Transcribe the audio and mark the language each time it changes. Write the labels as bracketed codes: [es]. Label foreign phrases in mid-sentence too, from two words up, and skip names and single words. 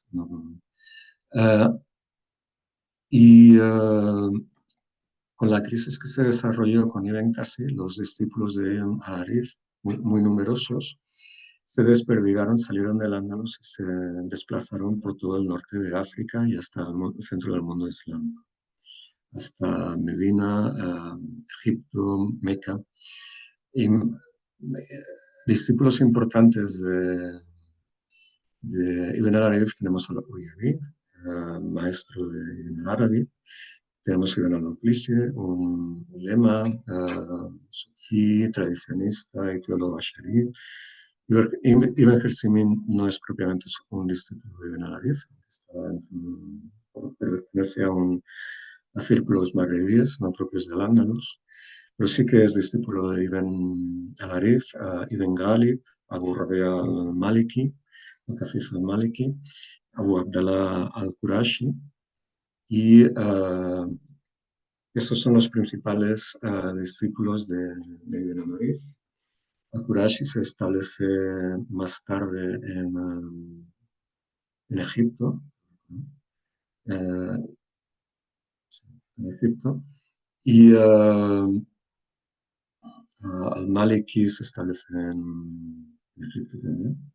[es] Uh, y con la crisis que se desarrolló con Ibn Qasi, los discípulos de Ibn al-Arif, muy numerosos, se desperdigaron, salieron del Andalus y se desplazaron por todo el norte de África y hasta el centro del mundo islámico, hasta Medina, Egipto, Meca. Y discípulos importantes de Ibn al-Arif tenemos al Uyari, maestro de Ibn al-Arabi. Tenemos Ibn al-Muqlisi, un ulema, sufí, tradicionista y teólogo ashari. Ibn Jersimin no es propiamente un discípulo de Ibn al-Arif, pertenece a círculos magrebíes, no propios del Andalus, pero sí que es discípulo de Ibn al-Arif, Ibn Ghalib, Abu Rabia al-Maliki, al-Kafif al-Maliki, Abu Abdallah al-Qurashi, y estos son los principales discípulos de Ibn al-Arif. Al-Qurashi se establece más tarde en Egipto, eh, en Egipto, y al-Maliki se establece en Egipto también.